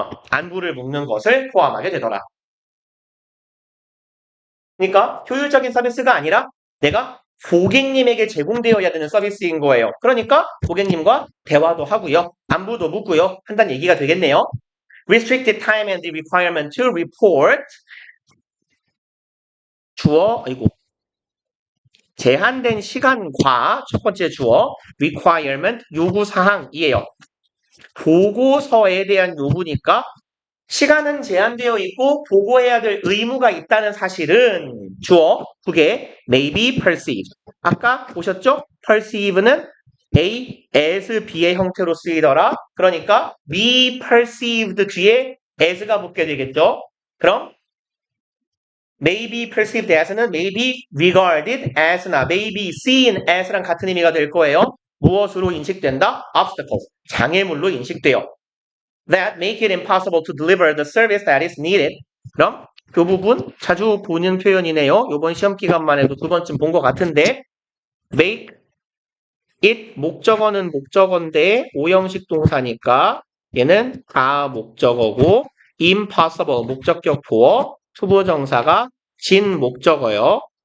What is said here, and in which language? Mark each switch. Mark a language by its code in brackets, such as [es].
[ko] 안부를 묻는 것을 포함하게 되더라. 그러니까 효율적인 서비스가 아니라 내가 고객님에게 제공되어야 되는 서비스인 거예요. 그러니까 고객님과 대화도 하고요. 안부도 묻고요. 한다는 얘기가 되겠네요. [en] Restricted time and the requirement to report [ko] 주어, 제한된 시간과 첫 번째 주어 [en] requirement [ko] 요구사항이에요. 보고서에 대한 요구니까 시간은 제한되어 있고 보고해야 될 의무가 있다는 사실은 주어 그게 [en] may be perceived. [ko] 아까 보셨죠? perceive는 A, as, B의 형태로 쓰이더라. 그러니까 [en] be perceived [ko] 뒤에 as가 붙게 되겠죠. [en] 그럼 may be perceived as는 may be regarded as나 may be seen as랑 [ko] 같은 의미가 될 거예요. 무엇으로 인식된다? obstacle, 장애물로 인식돼요. [en] That make it impossible to deliver the service that is needed. [ko] 그럼 그 부분 자주 보는 표현이네요. 이번 시험 기간만 해도 두 번쯤 본 것 같은데 make it 목적어는 목적어인데 오형식 동사니까 얘는 다 목적어고 impossible 목적격 보어 투부정사가 진 목적어요.